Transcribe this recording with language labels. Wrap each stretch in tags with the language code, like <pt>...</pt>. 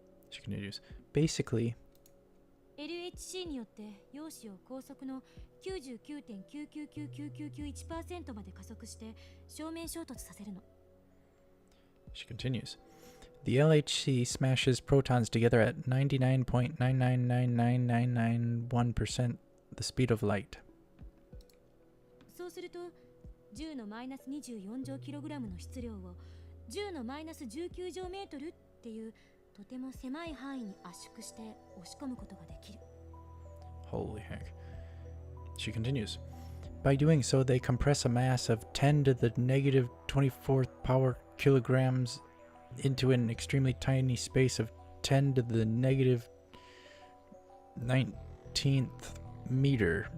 <en>She continues, basically,</en> <ja>LHC によって陽子を高速の 99.9999991% まで加速して正面衝突させるの.</ja> <en>She continues. The LHC smashes protons together at 99.9999991% the speed of light.</en> <ja>そうすると10のマイナス24乗キログラムの質量を10のマイナス19乗メートルっていうとても狭い範囲に圧縮して押し込むことができる.</ja> <en>Holy heck. She continues. By doing so, they compress a mass of 10 to the negative 24th power kilograms into an extremely tiny space of 10 to the negative 19th meter.</en>